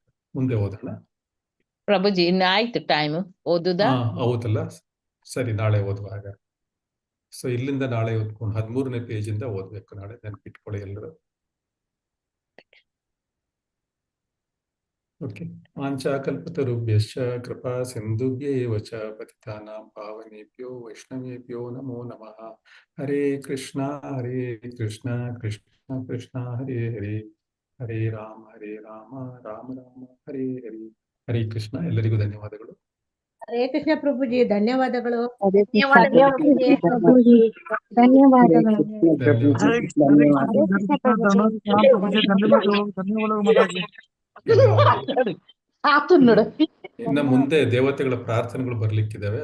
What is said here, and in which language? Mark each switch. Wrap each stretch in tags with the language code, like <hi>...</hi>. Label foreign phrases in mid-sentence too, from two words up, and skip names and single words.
<kn>ಮುಂದೆ ಓದೋಣ ಪ್ರಭುಜಿ. ಇನ್ನು ಆಯ್ತು ಟೈಮ್ ಓದುದಾ? ಹೌದಲ್ಲ, ಸರಿ, ನಾಳೆ ಓದುವಾಗ. ಸೊ ಇಲ್ಲಿಂದ ನಾಳೆ ಓದ್ಕೊಂಡು 13ನೇ ಪೇಜಿಂದ ಓದ್ಬೇಕು ನಾಳೆ, ನೆನ್ಪಿಟ್ಕೊಳ್ಳಿ ಎಲ್ಲರೂ. ಓಕೆ.</kn> <sa>ವಾಂಛಾಕಲ್ಪತರುಭ್ಯಶ್ಚ ಕೃಪಾ ಸಿಂಧುಭ್ಯೇವ ಚ ಪತಿತಾನಾಂ ಪಾವನೇಭ್ಯೋ ವೈಷ್ಣವೇಭ್ಯೋ ನಮೋ ನಮಃ. ಹರೇ ಕೃಷ್ಣ ಕೃಷ್ಣ ಕೃಷ್ಣ ಹರೇ ಹರೇ, ಹರೇ ರಾಮ ರಾಮ ರಾಮ ಹರೇ ಹರೇ.</sa> <kn>ಹರೇ ಕೃಷ್ಣ. ಎಲ್ಲರಿಗೂ ಧನ್ಯವಾದಗಳು. ಹರೇ ಕೃಷ್ಣ ಪ್ರಭುಜಿ, ಧನ್ಯವಾದಗಳು. ಪ್ರಭುಜಿ ಧನ್ಯವಾದಗಳು. ಇನ್ನ ಮುಂದೆ ದೇವತೆಗಳ ಪ್ರಾರ್ಥನೆಗಳು ಬರ್ಲಿಕ್ಕಿದಾವೆ.</kn>